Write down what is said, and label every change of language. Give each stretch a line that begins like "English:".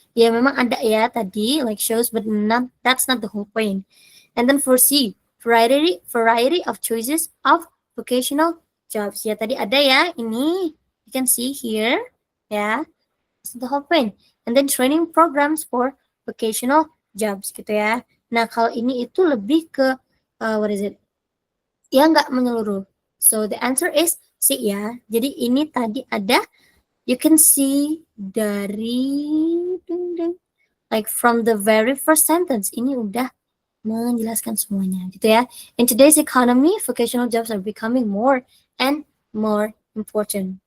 Indonesian: Ya, memang ada ya tadi,
English: like shows, but that's not the whole point. And then for C, variety of choices of vocational jobs.
Indonesian: Ya, tadi ada ya, ini,
English: you can see here, ya, that's the whole point. And then training programs for vocational jobs gitu ya. Nah, kalau ini itu lebih ke what is it? Ya nggak menyeluruh. So the answer is C ya.
Indonesian: Jadi ini tadi ada,
English: you can see dari like from the very first sentence
Indonesian: ini udah menjelaskan semuanya gitu ya.
English: In today's economy, vocational jobs are becoming more and more important.